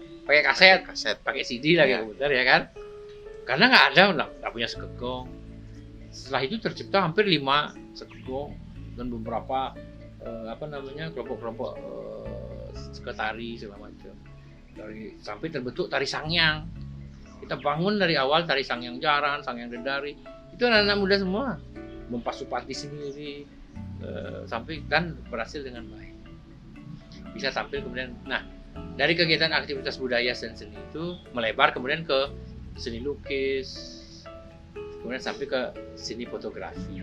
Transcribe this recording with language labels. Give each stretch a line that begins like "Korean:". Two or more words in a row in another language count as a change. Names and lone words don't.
Indonesian: Pakai kaset, pakai CD lagi komputer, ya kan? Karena nggak punya sekegong. Setelah itu tercipta hampir 5 sekegong dan beberapa kelompok-kelompok seketari segala macam. Sampai terbentuk tari sangyang. Kita bangun dari awal tari sangyang jaran, sangyang dedari. Itu anak-anak muda semua, mempasupati sendiri, sampai dan berhasil dengan baik. Bisa tampil kemudian. Nah, dari kegiatan aktivitas budaya dan seni itu melebar kemudian ke seni lukis, kemudian sampai ke seni fotografi.